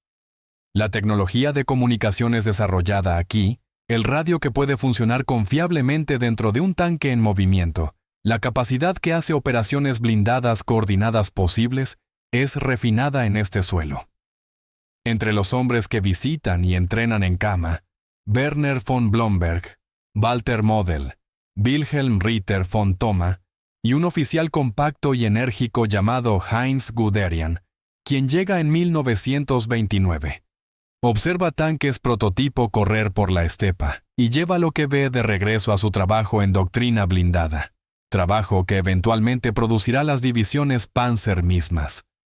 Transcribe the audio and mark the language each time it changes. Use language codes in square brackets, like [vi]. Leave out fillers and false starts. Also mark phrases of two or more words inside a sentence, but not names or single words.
[es] La tecnología de comunicaciones desarrollada aquí, el radio que puede funcionar confiablemente dentro de un tanque en movimiento, la capacidad que hace operaciones blindadas coordinadas posibles, es refinada en este suelo. Entre los hombres que visitan y entrenan en Kama, Werner von Blomberg, Walter Model, Wilhelm Ritter von Thoma y un oficial compacto y enérgico llamado Heinz Guderian, quien llega en 1929. Observa tanques prototipo correr por la estepa y lleva lo que ve de regreso a su trabajo en doctrina blindada, trabajo que eventualmente producirá las divisiones Panzer mismas.